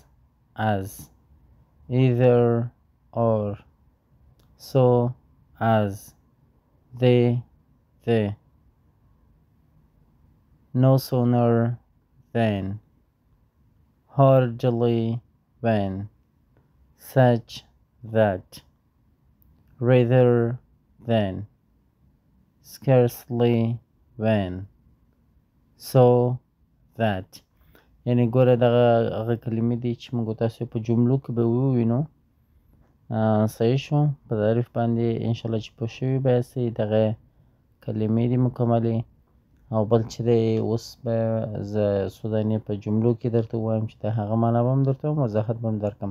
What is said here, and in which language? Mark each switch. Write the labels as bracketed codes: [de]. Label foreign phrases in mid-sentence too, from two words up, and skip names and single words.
[en] either or so as the no sooner than hardly when such that rather than scarcely when so that. [ps] یعنی ګوره دغه هغه کلمې دي چې موږ تاسو په جملو کې به ووینو. صحیح شو؟ په تعریف باندې انشاءالله چې پوه شوي به یاستئ. دغه کلمې دي مکملې او بل چې دی اوس به زه څو دانې په جملو کې درته ووایم چې د هغه معنا به هم درته ووایم، وضاحت به هم درکړم.